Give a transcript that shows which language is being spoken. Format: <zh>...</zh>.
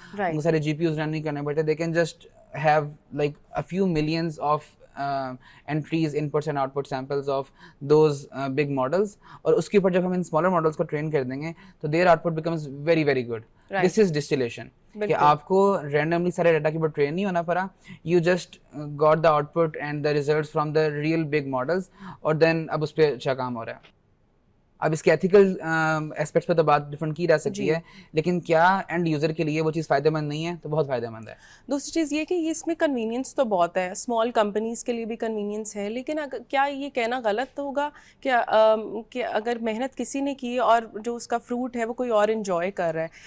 <hi>उनको सारे GPUs run नहीं करने पड़ते.</hi> <en>They can just have like a few millions of entries, inputs and output samples of those big models.</en> <hi>और उसके ऊपर जब हम इन smaller models को train कर देंगे तो</hi> <en>their output becomes very very good. This is distillation.</en> <hi>कि आपको randomly सारे data के ऊपर train नहीं होना पड़ा.</hi> <en>You just got the output and the results from the real big models और then</en> <hi>अब उस पर अच्छा काम हो रहा है. अब इसके एथिकल एस्पेक्ट्स पे तो बात डिफरेंट की जा सकती है, लेकिन क्या एंड यूज़र के लिए वो चीज़ फ़ायदेमंद नहीं है? तो बहुत फ़ायदेमंद है. दूसरी चीज़ ये कि ये इसमें कन्वीनियंस तो बहुत है, स्मॉल कंपनीज़ के लिए भी कन्वीनियंस है, लेकिन क्या ये कहना गलत होगा कि अगर मेहनत किसी ने की और जो उसका फ्रूट है वो कोई और इन्जॉय कर रहा है?</hi>